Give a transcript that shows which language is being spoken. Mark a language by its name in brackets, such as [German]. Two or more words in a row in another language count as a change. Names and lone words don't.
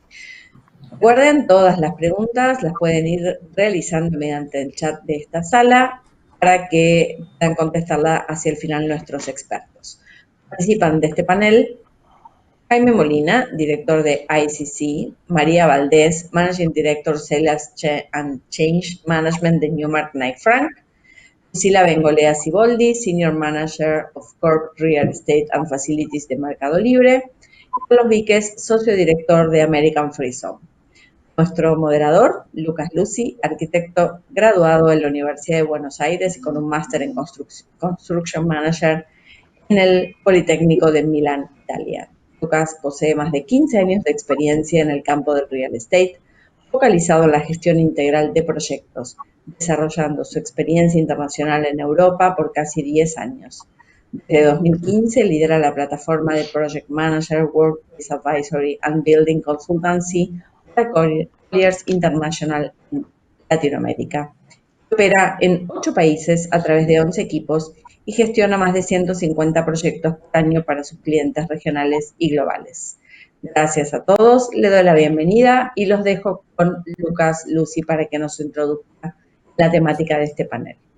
[Spanish] Recuerden, todas las preguntas las pueden ir realizando mediante el chat de esta sala para que puedan contestarla hacia el final nuestros expertos. Participan de este panel Jaime Molina, director de ICC, María Valdés, [English] Managing Director Sales and Change Management [Spanish] de Newmark Knight Frank, Lucila Bengolea Siboldi, [English] Senior Manager of Corp Real Estate and Facilities [Spanish] de Mercado Libre, y Carlos Víquez, Socio Director de American Free Zone. Nuestro moderador, Lucas Lucy, arquitecto graduado en la Universidad de Buenos Aires y con un máster en [English] Construction Manager [Spanish] en el Politécnico de Milán, Italia. Lucas posee más de 15 años de experiencia en el campo del [English] real estate, [Spanish] focalizado en la gestión integral de proyectos, desarrollando su experiencia internacional en Europa por casi 10 años. Desde 2015 lidera la plataforma de [English] Project Manager, Workplace Advisory and Building Consultancy [Spanish] para Colliers International en Latinoamérica. Opera en 8 países a través de 11 equipos y gestiona más de 150 proyectos por año para sus clientes regionales y globales. Gracias a todos, le doy la bienvenida y los dejo con Lucas Lucy para que nos introduzca la temática de este panel.